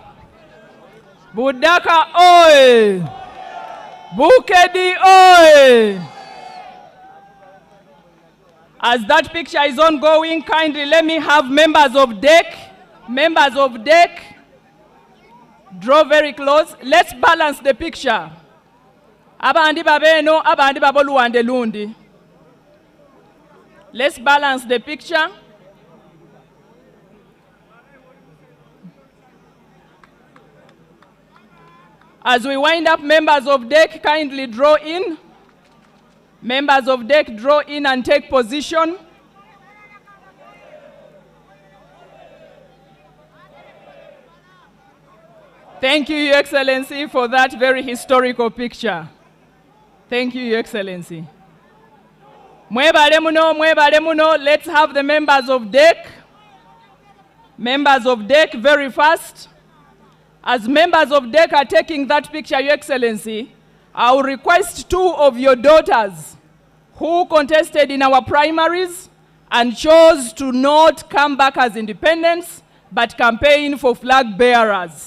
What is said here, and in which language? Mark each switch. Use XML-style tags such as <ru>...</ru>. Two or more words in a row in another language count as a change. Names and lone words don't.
<en>Budaka oi! Bukedi oi! As that picture is ongoing, kindly let me have members of DEC, draw very close. Let's balance the picture.</en> <gwr>Abandi babeno, abandi baboluande lundi.</gwr> <en>Let's balance the picture. As we wind up, members of DEC kindly draw in. Members of DEC draw in and take position. Thank you, Your Excellency, for that very historical picture. Thank you, Your Excellency.</en> <lg>Mwebale muno,</lg> <en>let's have the members of DEC. Members of DEC very fast. As members of DEC are taking that picture, Your Excellency, I will request 2 of your daughters who contested in our primaries and chose to not come back as independents, but campaign for flag bearers.</en>